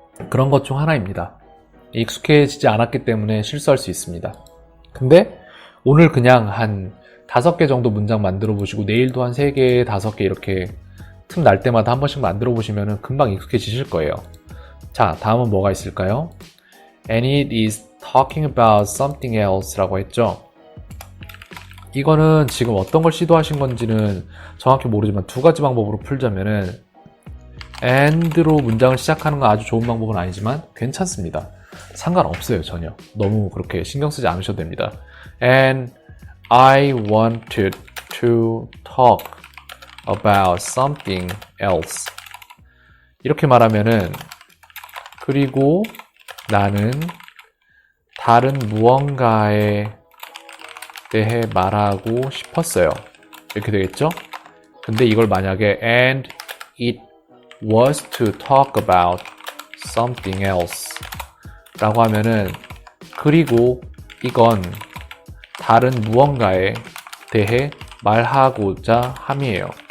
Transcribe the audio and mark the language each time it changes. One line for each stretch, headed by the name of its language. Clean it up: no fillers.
Korean: 그런 것 중 하나입니다. 익숙해지지 않았기 때문에 실수할 수 있습니다. 근데 오늘 그냥 한 5개 정도 문장 만들어 보시고 내일도 한 3개, 5개 이렇게 틈 날 때마다 한 번씩 만들어 보시면 금방 익숙해지실 거예요. 자, 다음은 뭐가 있을까요?
English: And it is talking about something else
Korean: 라고 했죠. 이거는 지금 어떤 걸 시도하신 건지는 정확히 모르지만 두 가지 방법으로 풀자면은 and로 문장을 시작하는 건 아주 좋은 방법은 아니지만 괜찮습니다. 상관없어요, 전혀. 너무 그렇게 신경 쓰지 않으셔도 됩니다.
English: And I wanted to talk about something else.
Korean: 이렇게 말하면은 그리고 나는 다른 무언가에 대해 말하고 싶었어요. 이렇게 되겠죠? 근데 이걸 만약에
English: and it was to talk about something else
Korean: 라고 하면은 그리고 이건 다른 무언가에 대해 말하고자 함이에요.